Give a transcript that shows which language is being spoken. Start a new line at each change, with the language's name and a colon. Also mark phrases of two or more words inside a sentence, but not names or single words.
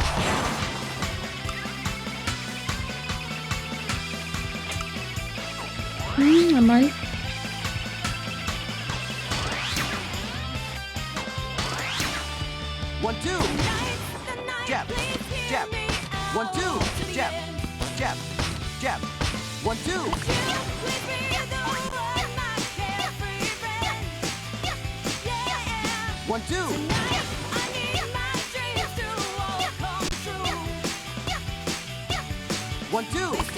Russian: Нормально.
English: One, two. Jab, jab. One, two. Jab, jab, jab. One, two. One, two. One, two.